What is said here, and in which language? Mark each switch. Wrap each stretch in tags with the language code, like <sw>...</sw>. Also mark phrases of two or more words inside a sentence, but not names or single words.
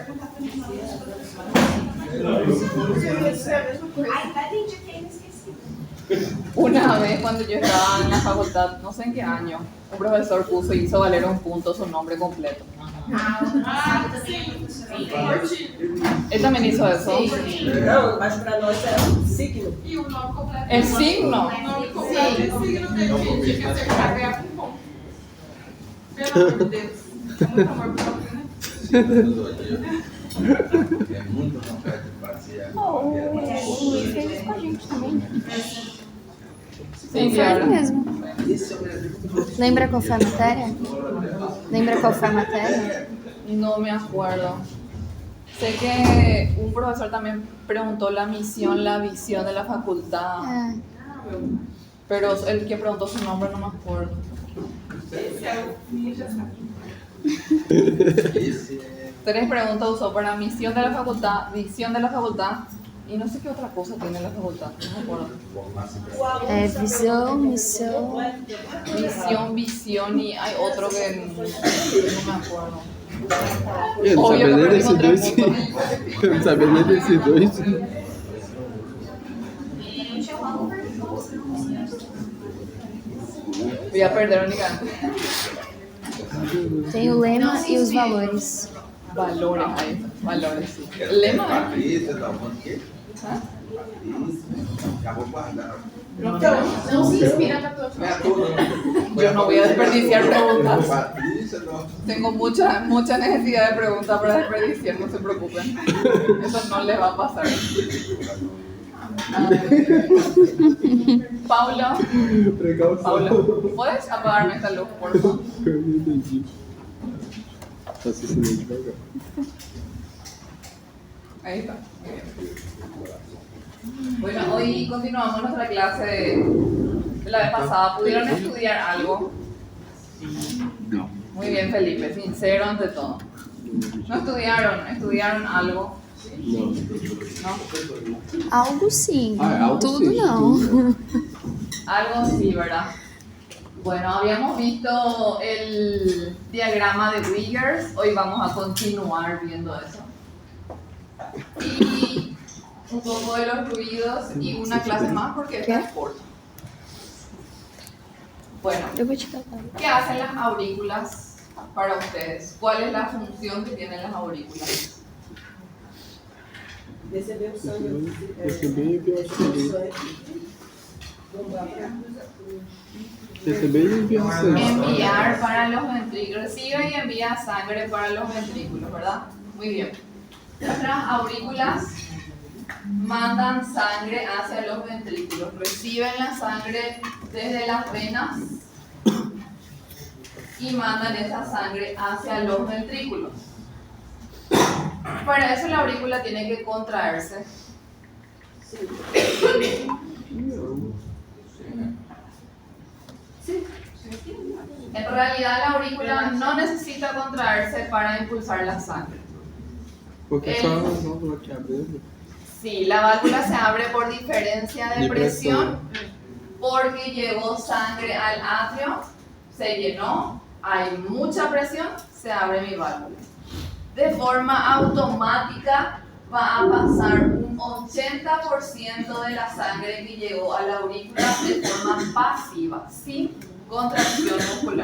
<es>Una vez cuando yo estaba en la facultad, no sé en qué año, un profesor hizo valer un punto su nombre completo. Él también hizo eso.</es> <pt>Não, mas para nós é um signo. E o nome completo.</pt> <es>El signo.</es> <pt>O nome completo é signo que tinha que ser para ganhar um ponto. Pelo amor de Deus. É muito amor próprio, né? É muito vontade de fazer. O Luiz fez isso com a gente também. Sim, Foi claro. ele mesmo. Lembra qual foi a matéria? Lembra qual foi a matéria?</pt> <es>No me acuerdo. Sé que un profesor también preguntó la misión, la visión de la facultad,</es> <pt>É.</pt> <es>pero el que preguntó su nombre no me acuerdo.</es> <pt>Esse é o Ninja Sabe. Esse é.</pt> <es>3 preguntas usó para misión de la facultad, visión de la facultad y no sé qué otra cosa tiene la facultad, no me acuerdo.</es> <pt>É visão, missão.</pt> <es>Visión y hay otro que no me acuerdo.</es> <pt>Eu não</pt> <es>Obvio</es> <pt>sabia que nem</pt> <es>perdimos</es> <pt>desses 3 dois.</pt> <es>puntos.</es> <pt>Eu não sabia nem desses dois.</pt> <es>Voy a perder únicamente.</es> <pt>Tem o lema e os valores.</pt> <es>Valores, ahí, valores, sí. Lema,</es> <pt>Patrícia, da onde que?</pt> <es>¿ah?</es> <pt>Patrícia. Já vou guardar. Não se inspira na tua Não é toda.</pt> <es>Yo no voy a desperdiciar preguntas.</es> <pt>Patrícia, não.</pt> <es>Tengo mucha necesidad de preguntas para desperdiciar, no se preocupen. Eso no les va a pasar. Paulo,</es> <pt>Precaução.</pt> <es>¿puedes apagarme esta luz, por favor?</es> <pt>Eu não entendi. Tá assinando devagar.</pt> <es>Ahí está. Muy bien. Bueno, hoy continuamos nuestra clase de la vez pasada. ¿Pudieron estudiar algo?</es> <pt>Não.</pt> <es>Muy bien, Felipe, sincero ante todo. ¿No estudiaron algo?</es> <pt>Não.</pt> <es>¿No?</es> <pt>Algo sim. Algo Tudo sim, não. tudo.</pt> <es>Algo sí, ¿verdad? Bueno, habíamos visto el diagrama de Wiggers, hoy vamos a continuar viendo eso. Y un poco de los ruidos y una clase más porque esta es corta. Bueno,</es> <pt>Eu vou te dar.</pt> <es>¿qué hacen las aurículas para ustedes? ¿Cuál es la función que tienen las aurículas?</es> <pt>Receber o sangue. Receber e enviar o sangue. sangue. Bombar para Receber e enviar sangue.</pt> <es>Enviar para los ventrículos. Recibe y envía sangre para los ventrículos, ¿verdad? Muy bien. Nuestras aurículas mandan sangre hacia los ventrículos. Reciben la sangre desde las venas y mandan esa sangre hacia los ventrículos. Para eso la aurícula tiene que contraerse. En realidad la aurícula no necesita contraerse para impulsar la sangre.</es> <pt>Porque só a válvula que abriu.</pt> <es>Sí, la válvula se abre por diferencia de presión porque llegó sangre al atrio, se llenó, hay mucha presión, se abre mi válvula. De forma automática va a pasar un 80% de la sangre que llegó a la aurícula de forma pasiva, sin contracción muscular.</es>